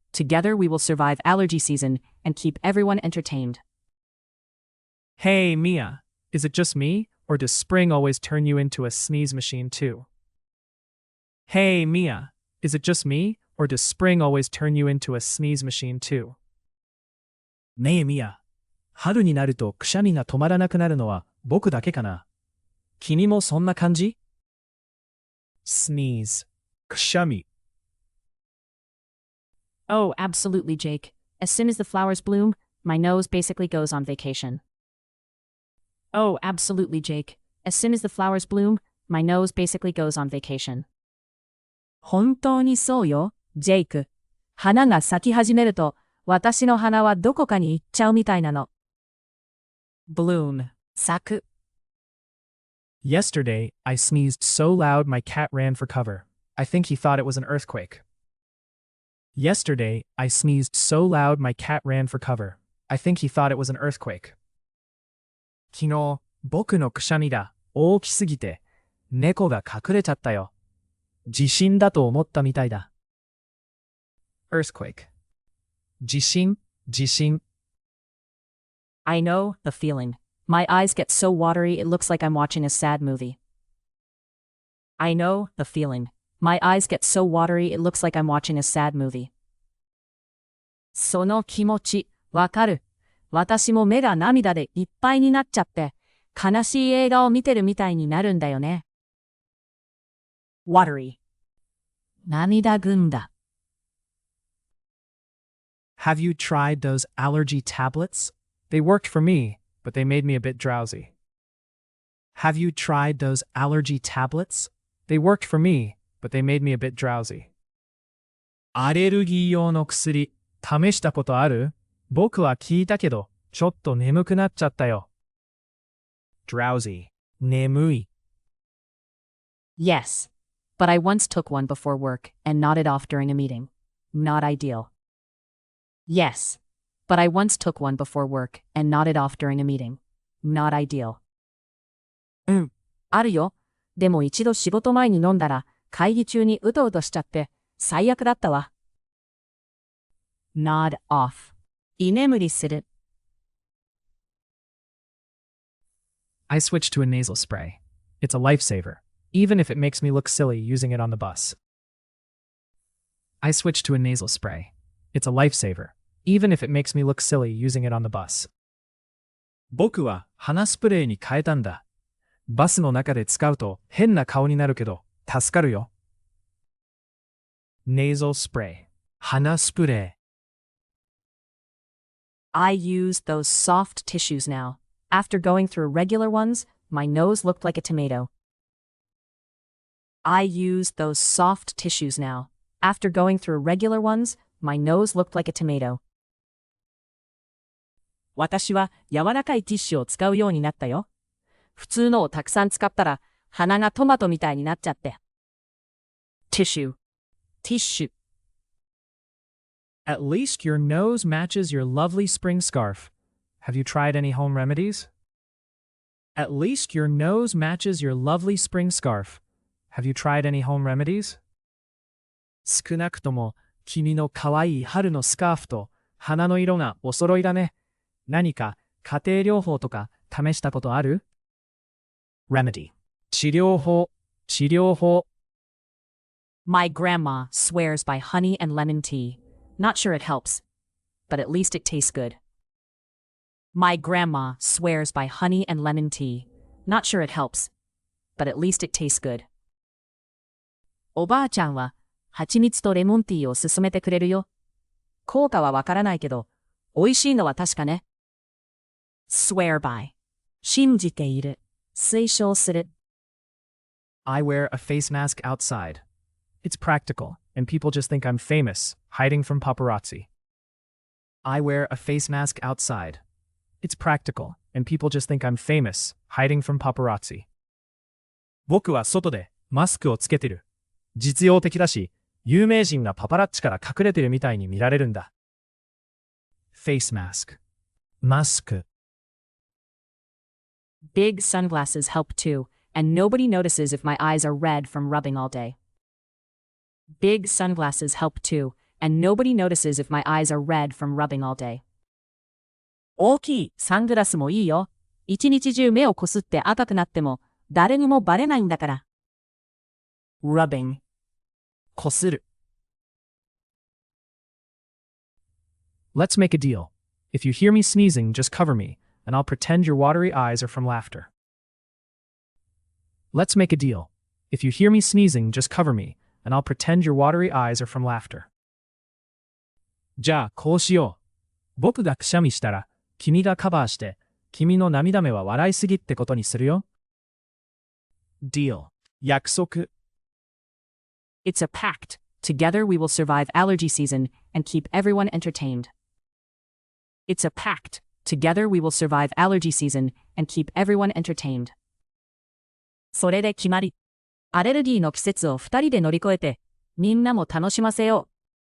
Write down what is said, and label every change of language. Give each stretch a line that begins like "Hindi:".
English: Together we will survive allergy season and keep everyone entertained. Hey, Mia, is it just me, or does spring always turn you into a sneeze machine too? Hey, Mia, is it just me, or does spring always turn you into a sneeze machine too?
Japanese: ねえミア、春になるとくしゃみが止まらなくなるのは僕だけかな。君もそんな感じ？
English: Sneeze. くしゃみ。 Oh, absolutely, Jake. As soon as the flowers bloom, my nose basically goes on vacation. Oh, absolutely, Jake. As soon as the flowers bloom, my nose basically goes on vacation.
Japanese: 本当にそうよ、ジェイク。花が咲き始めると、私の鼻はどこかに行っちゃうみたいなの。
English: bloom, 咲く。 Yesterday, I sneezed so loud my cat ran for cover. I think he thought it was an earthquake. Yesterday, I sneezed so loud my cat ran for cover. I think he thought it was an earthquake.
Japanese: 昨日、僕のくしゃみが大きすぎて、猫が隠れちゃったよ。地震だと思ったみたいだ。 Earthquake. 地震、地震。
English: I know the feeling. My eyes get so watery it looks like I'm watching a sad movie. I know the feeling. My eyes get so watery it looks like I'm watching a sad movie.
Japanese: その気持ち、わかる。私も目が涙でいっぱいになっちゃって、悲しい映画を見てるみたいになるんだよね。
English: watery. 涙ぐんだ。 Have you tried those allergy tablets? They worked for me, but they made me a bit drowsy. Have you tried those allergy tablets? They worked for me, but they made me a bit drowsy.
Japanese: アレルギー用の薬、試したことある？僕は聞いたけど、ちょっと眠くなっちゃったよ。
English: Drowsy.
Japanese: 眠い。
English: Yes, but I once took one before work and nodded off during a meeting. Not ideal. Yes, but I once took one before work and nodded off during a meeting. Not ideal.
Japanese: うん、あるよ。でも一度仕事前に飲んだら、会議中にうとうとしちゃって、最悪だったわ。
English: nod off. 居眠りする。 I switched to a nasal spray. It's a lifesaver, even if it makes me look silly using it on the bus. I switched to a nasal spray. It's a lifesaver, even if it makes me look silly using it on the bus.
Japanese: 僕は鼻スプレーに変えたんだ。バスの中で使うと変な顔になるけど、助かるよ。
English: Nasal spray.
Japanese: 鼻スプレ
English: I use those soft tissues now. After going through regular ones, my nose looked like a tomato. I use those soft tissues now. After going through regular ones, my nose looked like a tomato.
Japanese: 私は柔らかいティッシュを使うようになったよ。普通のをたくさん使ったら鼻がトマトみたいになっちゃって。
English: Tissue.
Japanese: ティッシュ。
English: At least your nose matches your lovely spring scarf. Have you tried any home remedies? At least your nose matches your lovely spring scarf. Have you tried any home remedies?
Japanese: 少なくとも君の可愛い春のスカーフと花の色がお揃いだね。何か家庭療法とか試したことある？ Remedy. 治療法、治療法。
English: My grandma swears by honey and lemon tea. Not sure it helps, but at least it tastes good. My grandma swears by honey and lemon tea. Not sure it helps, but at least it tastes good.
Japanese: おばあちゃんは蜂蜜とレモンティーを勧めてくれるよ。効果はわからないけど、美味しいのは確かね。
English: Swear by.
Japanese: 信じている。推奨する。
English: I wear a face mask outside. It's practical, and people just think I'm famous, hiding from paparazzi. I wear a face mask outside. It's practical, and people just think I'm famous, hiding from paparazzi.
Japanese: 僕は外でマスクをつけてる。実用的だし、有名人がパパラッチから隠れてるみたいに見られるんだ。
English: face mask. マスク。 Big sunglasses help too, and nobody notices if my eyes are red from rubbing all day. Big sunglasses help too, and nobody notices if my eyes are red from rubbing all day.
Japanese: 大きいサングラスもいいよ。一日中目をこすって赤くなっても誰にもバレないんだから。
English: Rubbing.
Japanese: こする。
English: Let's make a deal. If you hear me sneezing, just cover me, and I'll pretend your watery eyes are from laughter. Let's make a deal. If you hear me sneezing, just cover me, and I'll pretend your watery eyes are from laughter.
Japanese: じゃあ、こうしよう。僕がくしゃみしたら、君がカバーして、君の涙目は笑いすぎってことにするよ。
English: Deal. 約束。 It's a pact. Together we will survive allergy season and keep everyone entertained. It's a pact. Together we will survive allergy season and keep everyone entertained.
Japanese: それで決まり。アレルギーの季節を二人で乗り越えて、みんなも楽しませよう。